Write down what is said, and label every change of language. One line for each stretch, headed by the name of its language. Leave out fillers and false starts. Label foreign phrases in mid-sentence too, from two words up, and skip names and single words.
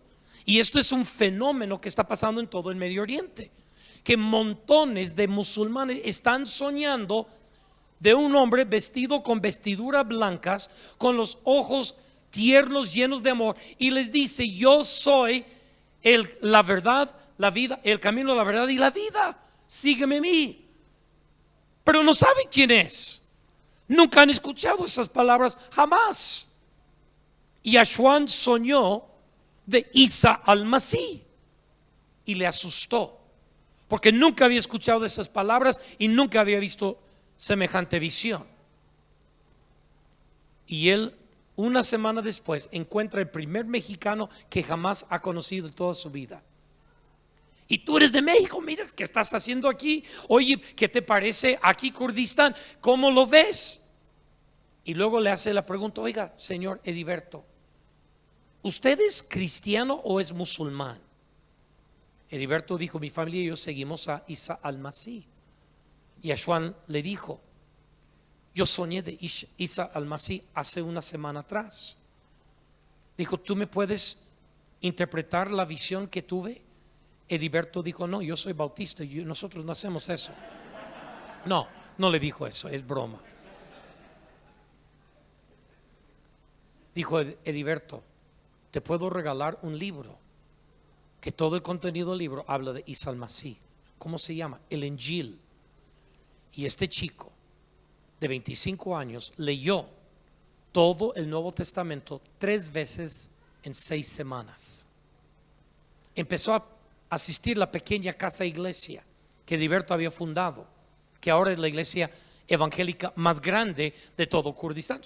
Spanish: Y esto es un fenómeno que está pasando en todo el Medio Oriente, que montones de musulmanes están soñando de un hombre vestido con vestiduras blancas, con los ojos tiernos, llenos de amor, y les dice, yo soy la verdad, la vida, el camino, la verdad y la vida, sígueme a mí. Pero no saben quién es, nunca han escuchado esas palabras, jamás. Y Ashwan soñó de Isa al-Masih y le asustó, porque nunca había escuchado esas palabras y nunca había visto semejante visión. Y él, una semana después, encuentra el primer mexicano que jamás ha conocido en toda su vida. Y tú eres de México, mira, ¿qué estás haciendo aquí? Oye, ¿qué te parece aquí Kurdistán? ¿Cómo lo ves? Y luego le hace la pregunta, oiga, señor Ediberto, ¿usted es cristiano o es musulmán? Ediberto dijo, mi familia y yo seguimos a Isa al-Masih. Y Ashwan le dijo, yo soñé de Isa al-Masih hace una semana atrás. Dijo, ¿tú me puedes interpretar la visión que tuve? Ediberto dijo, no, yo soy bautista y nosotros no hacemos eso. No le dijo eso, es broma. Dijo Ediberto, te puedo regalar un libro, que todo el contenido del libro habla de Isa al-Masih. ¿Cómo se llama? El Injil. Y este chico de 25 años leyó todo el Nuevo Testamento 3 veces en 6 semanas. Empezó a asistir a la pequeña casa iglesia que Ediberto había fundado, que ahora es la iglesia evangélica más grande de todo Kurdistán.